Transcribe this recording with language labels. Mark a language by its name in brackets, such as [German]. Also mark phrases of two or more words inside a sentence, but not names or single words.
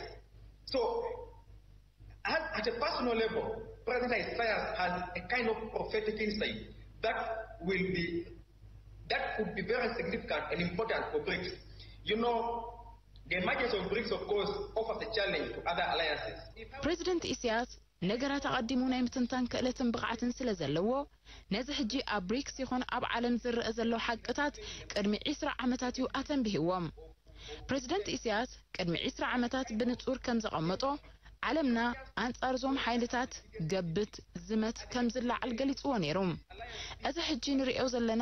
[English] So, at a personal level, President Isaias has a kind of prophetic insight that could be very significant and important for BRICS. You know, the emergence of BRICS, of course, offers a challenge to other alliances. [Tigrinya] President Isaias ነገራት ተቀዲሙ ናይ ምትንታን ክእለትን ብቕዓትን ስለ ዘለዎ ነዚ ሕጂ ኣብ ብሪክስ ይኹን ኣብ ዓለም ዝረአ ዘሎ ሓቅታት ቅድሚ 20 ዓመታት እዩ ኣተንቢህዎም ፕሬዝዳንት ኢሳያስ ቅድሚ 20 ዓመታት ብንጹር ከም ዘቐመጦ ዓለምና አንጻር ዞም ሓይልታት ገብት ዝመት ከም ዝለዓል ገሊጽዎ ነይሮም እዚ ሕጂ ንሪኦ ዘለና